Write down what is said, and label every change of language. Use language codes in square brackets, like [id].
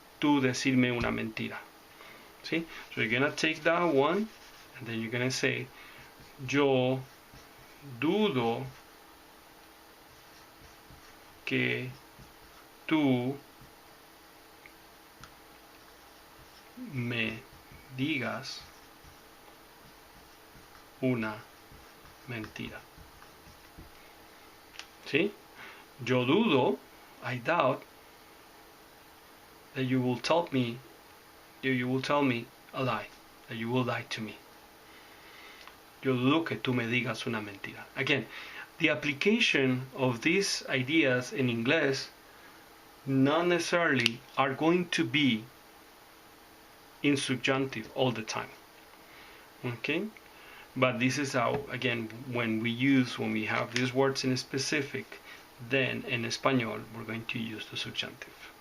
[es] tú decirme una mentira. ¿Sí? [en] So you're gonna take that one and then you're gonna say [es] yo dudo que tú me digas una mentira. ¿Sí? Yo dudo, [en] I doubt, that you will tell me a lie, that you will lie to me. [es] Yo dudo que tú me digas una mentira. [en] Again, the application of these ideas in English not necessarily are going to be in subjunctive all the time. Okay? But this is how, again, when we have these words in specific, then in Español we're going to use the subjunctive.